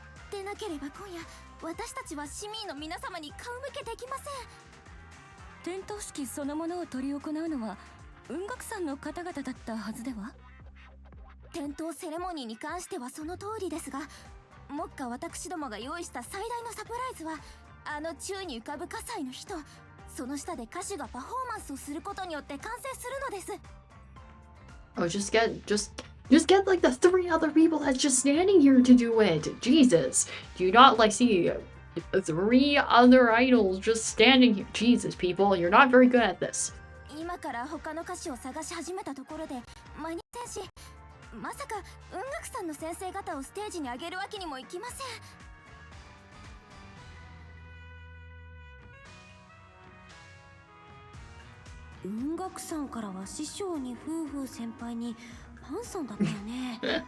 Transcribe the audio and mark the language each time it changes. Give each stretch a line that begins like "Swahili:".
Japanese: でなければ今夜私たちは市民の皆様に顔向けできません。点灯式そのものを執り行うのは雲岳山の方々だったはずでは。点灯セレモニーに関してはその通りですが、目下私どもが用意した最大のサプライズはあの宙に浮かぶ葛西の人、その下で歌手がパフォーマンスをすることによって完成するのです。
English: Oh, just get like the 3 other people that's just standing here to do it. Jesus. Do you not like see 3 other idols just standing here? Jesus, people, you're not very good at this.
Japanese: 今から他の歌手を探し始めたところで間に合いませんし、まさか雲岳さんの先生方をステージに上げるわけにもいきません。雲岳さんからは師匠に夫婦先輩にパンソンだったよね。